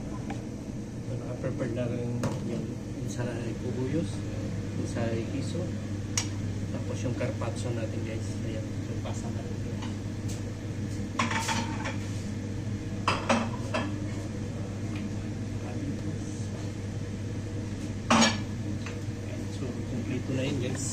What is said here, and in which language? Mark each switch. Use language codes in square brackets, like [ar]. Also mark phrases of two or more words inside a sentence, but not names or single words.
[tl] So naka-prepare na rin yung [es] ensalada de puguyos, ensalada de queso, [tl] tapos yung carpaccio natin guys. Ayan, so ipasa natin. So kompleto na yun guys.